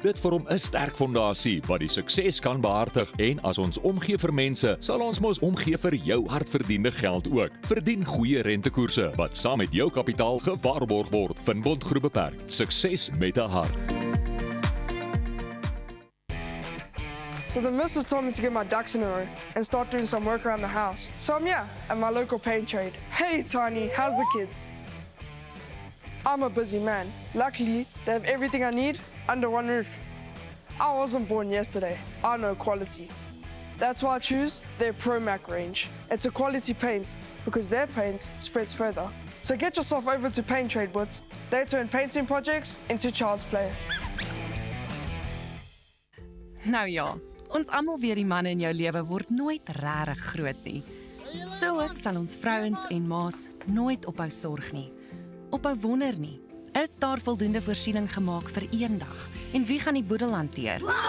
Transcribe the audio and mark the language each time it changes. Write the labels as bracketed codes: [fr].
[af] Dit vorm 'n sterk fondasie wat die sukses kan behartig en as ons omgee vir mense, sal ons mos omgee vir jou hardverdiende geld ook. Verdien goeie rentekoerse wat saam met jou kapitaal gewaarborg word. Van Bont Groep Beperk, sukses met 'n hart. [en] So the missus told me to get my ducks in a row and start doing some work around the house. So I'm here at my local paint trade. Hey Tiny, how's the kids? I'm a busy man. Luckily, they have everything I need under one roof. I wasn't born yesterday. I know quality. That's why I choose their ProMac range. It's a quality paint because their paint spreads further. So get yourself over to Paint Trade Boots. They turn painting projects into child's play. [af] Nou ja, ons almal weet die manne in jou lewe word nooit regtig groot nie. So ook sal ons vrouens en ma's nooit ophou sorg nie. Ophou wonder nie. Is daar voldoende voorsiening gemaak vir eendag? En wie gaan die boedel hanteer?